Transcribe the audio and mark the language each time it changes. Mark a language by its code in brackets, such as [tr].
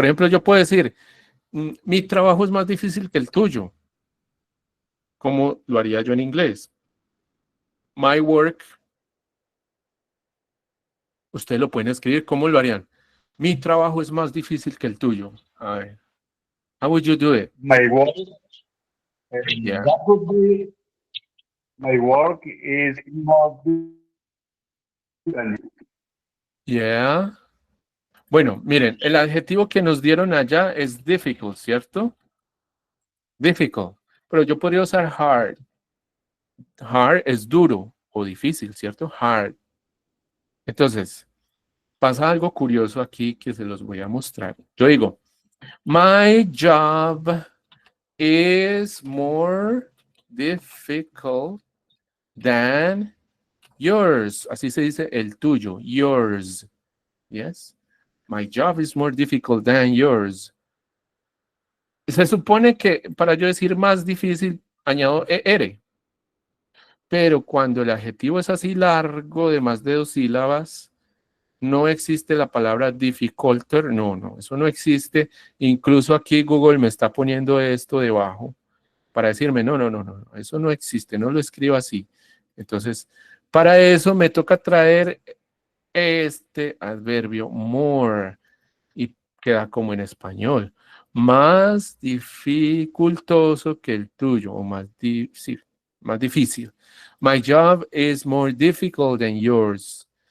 [es] Por ejemplo, yo puedo decir, mi trabajo es más difícil que el tuyo. ¿Cómo lo haría yo en inglés? [en] My work, [es] ustedes lo pueden escribir, ¿cómo lo harían? Mi trabajo es más difícil que el tuyo. A ver, [en] how would you do it? My work, Yeah. that would be, my work is more difficult. Yeah. [es] Bueno, miren, el adjetivo que nos dieron allá es difficult, ¿cierto? Difficult. Pero yo podría usar hard. Hard es duro o difícil, ¿cierto? Hard. Entonces, pasa algo curioso aquí que se los voy a mostrar. Yo digo, [en] my job is more difficult than yours. [es] Así se dice el tuyo, yours. Yes. [en] My job is more difficult than yours. [es] Se supone que para yo decir más difícil, añado ER. Pero cuando el adjetivo es así largo, de más de 2 sílabas, no existe la palabra difficulter. No, no, eso no existe. Incluso aquí Google me está poniendo esto debajo para decirme, no, no, no, no, eso no existe, no lo escribo así. Entonces, para eso me toca traer este adverbio more y queda como en español. Más dificultoso que el tuyo o sí, más difícil. [en] My job is more difficult than yours.